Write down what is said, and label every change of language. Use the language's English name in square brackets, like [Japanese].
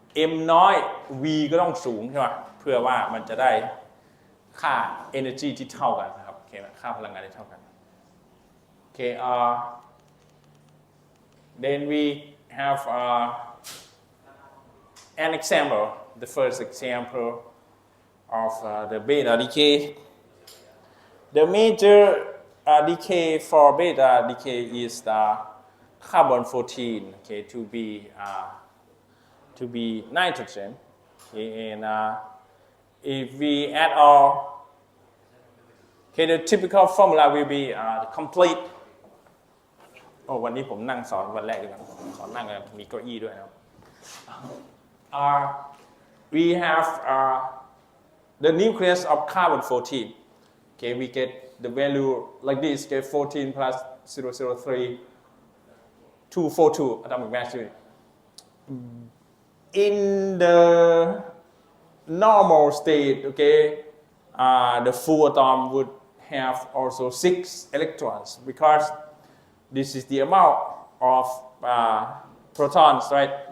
[Thai] m น้อย v ก็ต้องสูงใช่ไหมเพื่อว่ามันจะได้ค่า energy ที่เท่ากันนะครับโอเคไหมค่าพลังงานที่เท่ากันโอเค [English] then we have an example, the first example of the beta decay. The major decay for beta decay is the carbon 14, okay, to be nitrogen. Okay, and if we add all, okay, the typical formula will be the complete. [Thai] โอ้วันนี้ผมนั่งสอนวันแรกดีกว่าสอนนั่งมีเก้าอี้ด้วยนะครับ [English] we have the nucleus of carbon 14. Okay, we get the value like this. Okay, 14 plus 003, 242 atomic mass unit. In the normal state, okay, the full atom would have also 6 electrons because this is the amount of protons, right?